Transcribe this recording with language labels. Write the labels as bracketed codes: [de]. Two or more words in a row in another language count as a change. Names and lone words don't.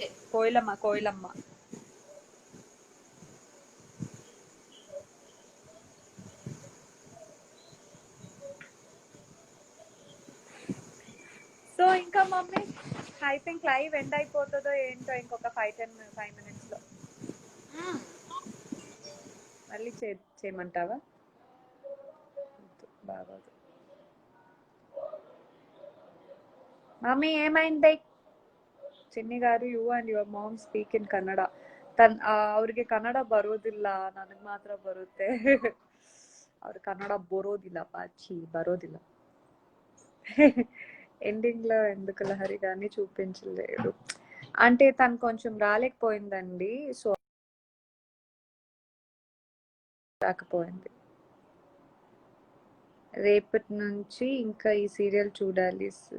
[te] కోయిలమ్మ సో ఇంకా మమ్మీ [en] I think live end [te] అయిపోతుందో ఏంటో ఇంకొక 5 minutes లో. మళ్ళీ చేయమంటావా? బాగోదు మమ్మీ, ఏమైంది? చిన్ని గారు, [en] you and your mom speak in Kannada. [kn] ಅವ್ರಿಗೆ ಕನ್ನಡ ಬರೋದಿಲ್ಲ, ನನಗೆ ಮಾತ್ರ ಬರುತ್ತೆ. ಅವ್ರಿಗೆ ಕನ್ನಡ ಬರೋದಿಲ್ಲ ಪಾಚಿ, ಬರೋದಿಲ್ಲ. [te] ఎండింగ్ లో ఎందుకు లహరి గారిని చూపించలేదు అంటే తను కొంచెం రాలేకపోయిందండి, సో రాకపోయింది. రేపటి నుంచి ఇంకా ఈ సీరియల్ చూడాలి.